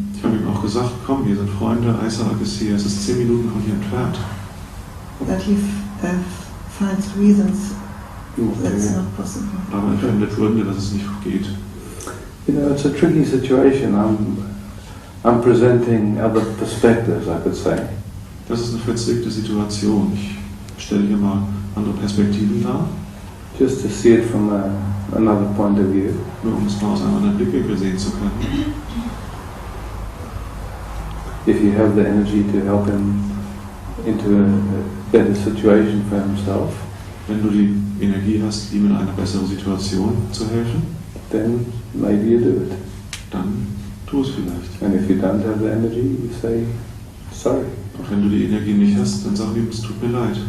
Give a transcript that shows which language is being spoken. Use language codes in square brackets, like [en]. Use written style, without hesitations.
[de] Ich habe ihm auch gesagt, komm, wir sind Freunde, Isaac ist hier, es ist 10 Minuten von hier entfernt. [en] But he finds reasons that's not possible. [de] Aber er findet Gründe, dass es nicht geht. [en] You know, it's a tricky situation. I'm presenting other perspectives, I could say. [de] Das ist eine verzwickte Situation. Ich stelle hier mal andere Perspektiven dar. [en] Just to see it from another point of view. [de] Nur um es mal aus einem anderen Blickwinkel sehen zu können. [en] If you have the energy to help him into a better situation for himself, [de] wenn du die Energie hast, ihm in eine bessere Situation zu helfen, [en] then maybe you do it. [de] Dann tu es vielleicht. [en] And if you don't have the energy, you say, sorry. [de] Und wenn du die Energie nicht hast, dann sag ihm, es tut mir leid.